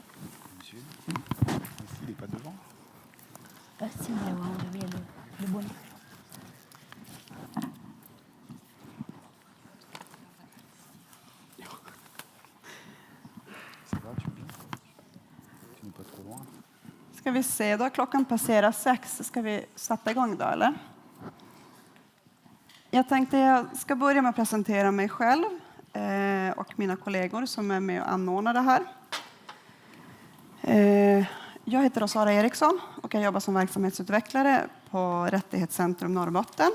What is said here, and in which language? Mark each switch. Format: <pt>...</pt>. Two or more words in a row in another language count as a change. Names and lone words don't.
<fr>Monsieur Messi, il n'est pas devant. Si, il y a le bonnet. Ça va, tu viens? Tu n'es pas trop loin.</fr> <sv>Ska vi se, då har klockan passerat 6. Ska vi sätta igång då, eller? Jag tänkte jag ska börja med att presentera mig själv och mina kollegor som är med och anordnar det här. Jag heter Sara Eriksson och jag jobbar som verksamhetsutvecklare på Rättighetscentrum Norrbotten.</sv>